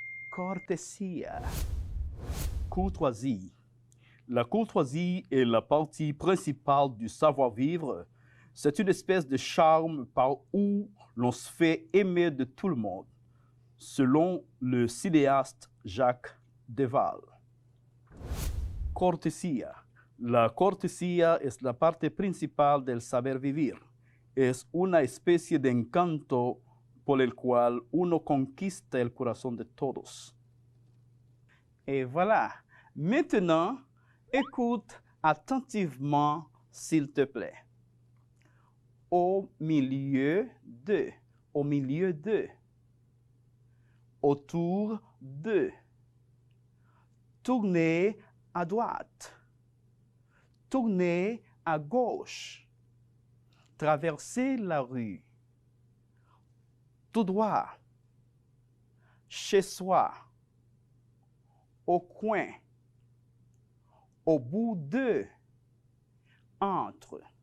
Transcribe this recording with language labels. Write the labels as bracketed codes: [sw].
[es] Cortesia. Courtoisie. [fr] La courtoisie est la partie principale du savoir-vivre. C'est une espèce de charme par où l'on se fait aimer de tout le monde, selon le cinéaste Jacques Deval. [es] Cortesía. La cortesía es la parte principal del saber vivir. Es una especie de encanto por el cual uno conquista el corazón de todos. [fr] Et voilà. Maintenant, écoute attentivement, s'il te plaît. Au milieu de, au milieu de, autour de, tournez à droite, tournez à gauche, traversez la rue, tout droit, chez soi, au coin, au bout de, entre.